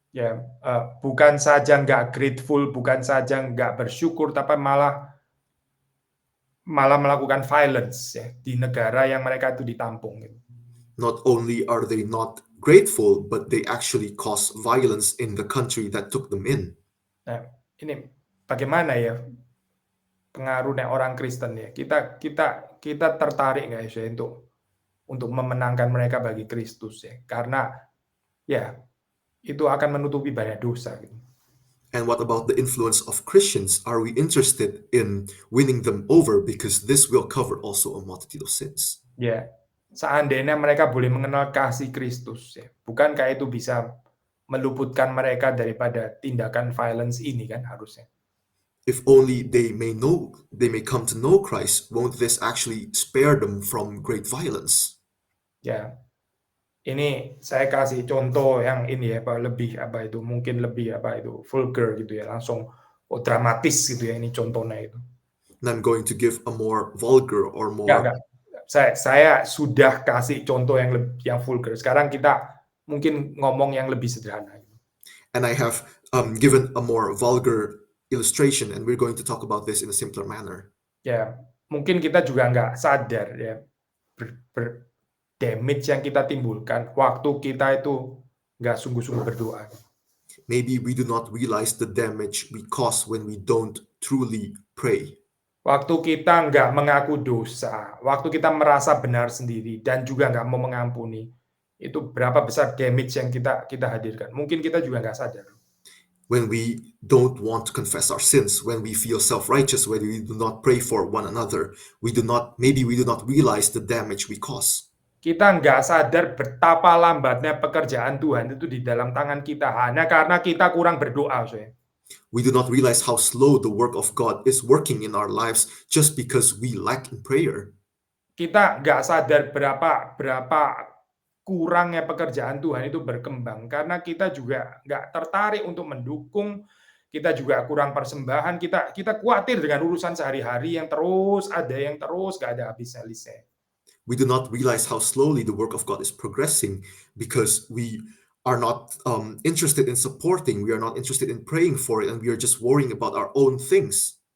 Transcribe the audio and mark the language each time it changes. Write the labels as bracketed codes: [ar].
[id] Ya, bukan saja nggak grateful, bukan saja nggak bersyukur, tapi malah melakukan violence ya di negara yang mereka itu ditampung. [en] Not only are they not grateful, but they actually cause violence in the country that took them in. [id] Nah, ini bagaimana ya pengaruhnya orang Kristen ya? Kita tertarik nggak ya untuk memenangkan mereka bagi Kristus ya? Karena ya itu akan menutupi banyak dosa. Gitu. [en] And what about the influence of Christians? Are we interested in winning them over? Because this will cover also a multitude of sins. [id] Ya, seandainya mereka boleh mengenal kasih Kristus ya, bukankah itu bisa meluputkan mereka daripada tindakan violence ini kan harusnya? [en] If only they may come to know Christ, won't this actually spare them from great violence? [id] Ya, ini saya kasih contoh yang ini ya, mungkin lebih vulgar gitu ya, langsung dramatis gitu ya, ini contohnya itu. [en] And I'm going to give a more vulgar or more. [id] Enggak. Saya sudah kasih contoh yang vulgar. Sekarang kita mungkin ngomong yang lebih sederhana. [en] And I have given a more vulgar illustration, and we're going to talk about this in a simpler manner. [id] Ya, mungkin kita juga nggak sadar ya damage yang kita timbulkan waktu kita itu nggak sungguh-sungguh berdoa. [en] Maybe we do not realize the damage we cause when we don't truly pray. [id] Waktu kita nggak mengaku dosa, waktu kita merasa benar sendiri dan juga nggak mau mengampuni, itu berapa besar damage yang kita hadirkan. Mungkin kita juga nggak sadar. [en] When we don't want to confess our sins, when we feel self-righteous, when we do not pray for one another, maybe we do not realize the damage we cause. [id] Kita nggak sadar betapa lambatnya pekerjaan Tuhan itu di dalam tangan kita hanya karena kita kurang berdoa, Soe. [en] We do not realize how slow the work of God is working in our lives just because we lack in prayer. [id] Kita nggak sadar berapa kurangnya pekerjaan Tuhan itu berkembang karena kita juga nggak tertarik untuk mendukung, kita juga kurang persembahan, kita khawatir dengan urusan sehari-hari yang terus nggak ada habis-habisnya. [en] We do not realize how slowly the work of God is progressing because we are not interested in supporting, we are not interested in praying for it, and we are just worrying about our own things.